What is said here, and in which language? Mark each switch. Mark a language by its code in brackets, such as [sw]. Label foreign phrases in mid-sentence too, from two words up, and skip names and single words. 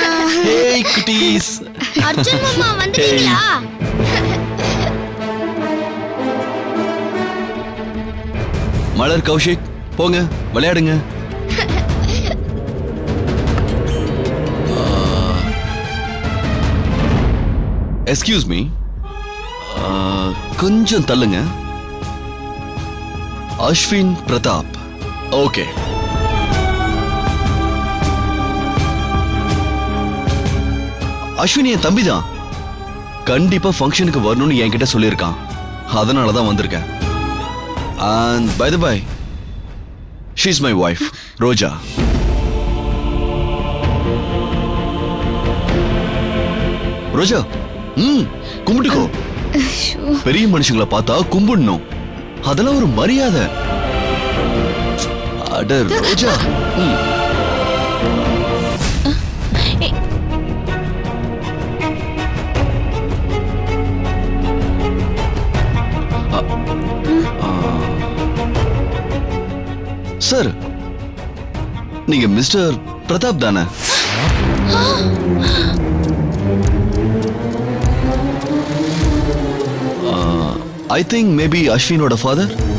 [en] Hey cuties [ta] अर्जुन मामा வந்துட்டீங்களா மலர் கௌஷிக் போங்க விளையாடுங்க [en] excuse me [ta] கொஞ்சம் தள்ளுங்க அஸ்வின் பிரதாப் ஓகே அஸ்வின் என் தம்பி தான் கண்டிப்பா ஃபங்க்ஷனுக்கு வரணும்னு என்கிட்ட சொல்லியிருக்கான் அதனால தான் வந்திருக்கேன் [en] and by the way she's my wife [ta] ரோஜா ரோஜா கும்பிட்டுக்கோ பெரிய மனுஷங்களை பார்த்தா கும்பிடணும் அதெல்லாம் ஒரு மரியாதை அட ரோஜா சார் நீங்க மிஸ்டர் பிரதாப் தானே [en] I think maybe [ta] அஸ்வினோட ஃபாதர்